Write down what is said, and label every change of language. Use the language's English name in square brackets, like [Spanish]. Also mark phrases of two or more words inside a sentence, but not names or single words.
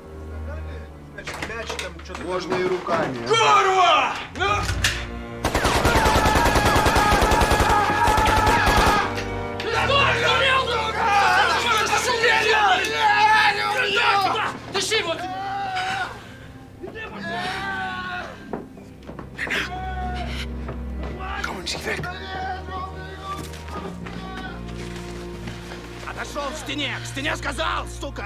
[Russian] Значит, мяч там что-то... Можно и руками. Курва! Тащи его! [German] Kommen Sie weg! [Russian] Отошел к стене сказал, сука!